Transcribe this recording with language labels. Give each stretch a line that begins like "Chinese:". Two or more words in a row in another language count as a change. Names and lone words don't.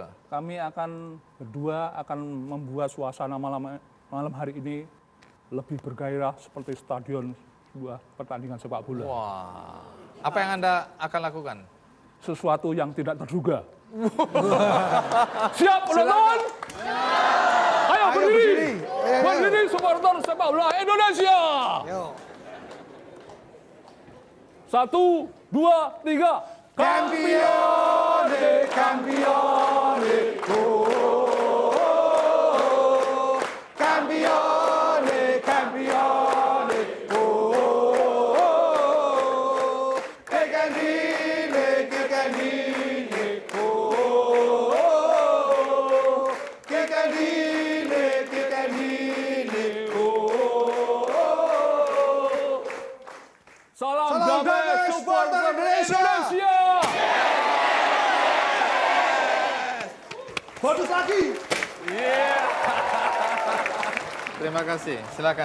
Indonesian: kami akan berdua akan membuat suasana malam hari ini lebih bergairah seperti stadion sebuah pertandingan sepak bola. Wah, apa yang Anda akan lakukan? Sesuatu yang tidak terduga. Siap penonton? Ayo berdiri. Berdiri supporter sepak bola Indonesia. Yo. 1, 2, 3.
Italian: Campione, campione, oh, campione, campione, oh, che candine, oh, che candine, oh.
Indonesian: Salam Salam damai damai supporter supporter Indonesia. Indonesia. Bonus lagi. Terima kasih, silakan.